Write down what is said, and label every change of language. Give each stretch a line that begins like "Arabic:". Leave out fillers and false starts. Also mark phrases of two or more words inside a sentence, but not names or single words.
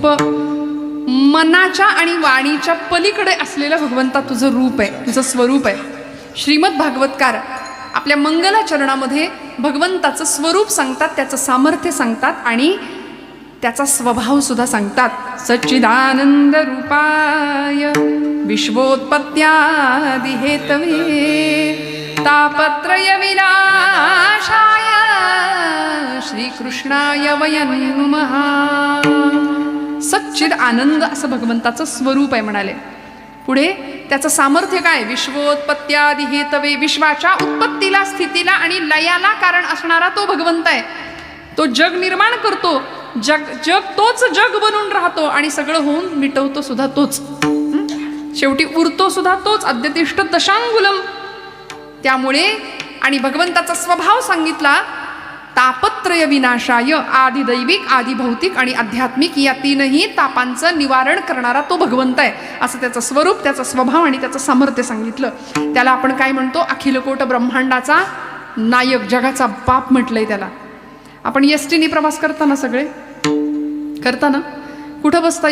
Marathi: मनाच्या आणि वाणीच्या पलीकडे असलेलं भगवंता तुझं रूप आहे, तुझं स्वरूप आहे. श्रीमद भागवतकार आपल्या मंगलाचरणामध्ये भगवंताचं स्वरूप सांगतात, त्याचं सामर्थ्य सांगतात आणि त्याचा स्वभाव सुद्धा सांगतात.
Sanskrit: सच्चिदानंद रूपाय विश्वोत्पत्त्यादि हेतवे तापत्रय विनाशाय श्रीकृष्णाय वयं नुमः.
Marathi: सच्चिद आनंद असं भगवंताचं स्वरूप आहे म्हणाले. पुढे त्याचं सामर्थ्य काय?
Sanskrit: विश्वोत्पत्त्यादि हेतवे,
Marathi: विश्वाच्या उत्पत्तीला स्थितीला आणि लयाला कारण असणारा तो भगवंत आहे. तो जग निर्माण करतो, जग तोच जग बनून राहतो आणि सगळं होऊन मिटवतो सुद्धा तोच, शेवटी उरतो सुद्धा तोच.
Sanskrit: अद्यतिष्ठ दशांगुलम.
Marathi: त्यामुळे आणि भगवंताचा स्वभाव सांगितला,
Sanskrit: तापत्रय विनाशाय,
Marathi: आदिदैविक, आदिभौतिक आणि आध्यात्मिक या तीनही तापांचं निवारण करणारा तो भगवंत आहे असं त्याचं स्वरूप, त्याचा स्वभाव आणि त्याचं सामर्थ्य सांगितलं. त्याला आपण काय म्हणतो? अखिलकोट ब्रह्मांडाचा नायक, जगाचा बाप म्हटलंय त्याला. आपण एसटीने प्रवास करताना सगळे करताना कुठं बसता?